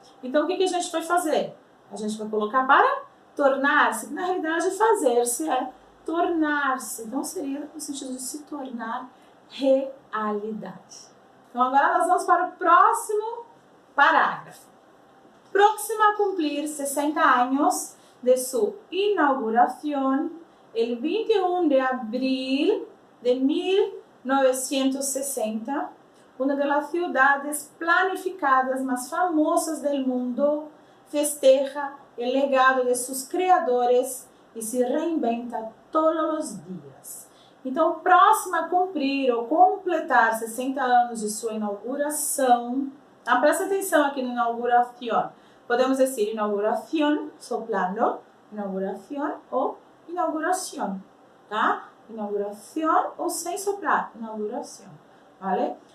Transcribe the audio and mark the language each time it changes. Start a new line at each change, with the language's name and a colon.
Portuguese: Então, o que a gente vai fazer? A gente vai colocar para tornar-se, que na realidade fazer-se é tornar-se. Então, seria no sentido de se tornar realidade. Então, agora nós vamos para o próximo parágrafo.
Spanish: Próximo a cumplir 60 años de su inauguración, el 21 de abril de 1960, una de las ciudades planificadas más famosas del mundo festeja el legado de sus creadores
Portuguese: e se reinventa todos os dias. Então, próximo a cumprir ou completar 60 anos de sua inauguração, tá? Presta atenção aqui no inauguración. Podemos dizer inauguración, soplando, inauguración ou inauguración, tá? Inauguración ou sem soprar, inauguración, vale?